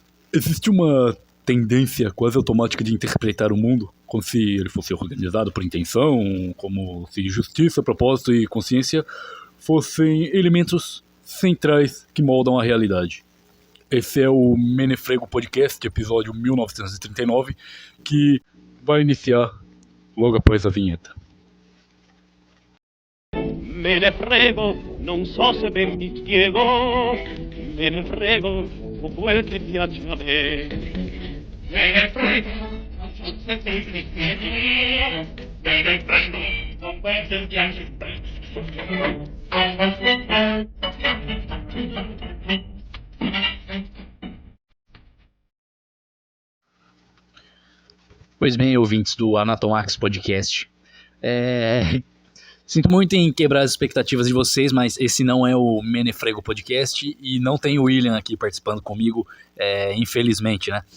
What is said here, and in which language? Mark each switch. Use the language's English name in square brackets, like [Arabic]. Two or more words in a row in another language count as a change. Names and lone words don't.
[Portuguese] Existe uma tendência quase automática de interpretar o mundo como se ele fosse organizado por intenção, como se justiça, propósito e consciência fossem elementos centrais que moldam a realidade. Esse é o Menefrego Podcast, episódio 1939, que vai iniciar logo após a vinheta. [Italian] Me ne frego, non so se ben mi spiego, me ne frego, o quel che piace a me. Me ne frego, non so se ben mi spiego, me ne frego, o quel che piace a me. [Portuguese] Pois bem, ouvintes do Anatomax Podcast, sinto muito em quebrar as expectativas de vocês, mas esse não é o Menefrego Podcast e não tem o William aqui participando comigo, infelizmente, né?